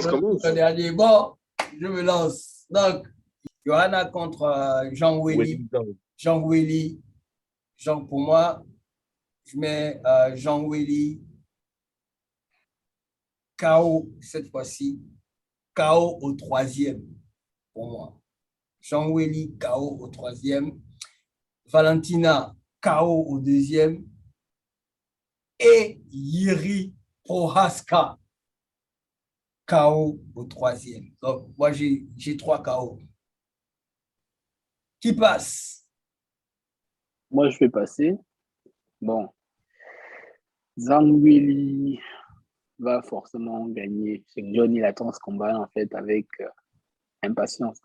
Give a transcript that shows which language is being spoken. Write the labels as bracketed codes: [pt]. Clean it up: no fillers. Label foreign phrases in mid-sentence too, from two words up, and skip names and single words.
[fr] Le dernier. Bon, je me lance. Donc, Johanna contre Jean Welly. Jean Welly. Pour moi, je mets Jean Welly KO cette fois-ci. KO au 3e pour moi. Jean Welly KO au 3e. Valentina KO au 2e. Et Yeri Prohaska KO au 3e. Donc, moi, j'ai 3 KO. Qui passe? Moi, je vais passer. Bon. Zhang Weili va forcément gagner. C'est que John, il attend ce combat, en fait, avec impatience.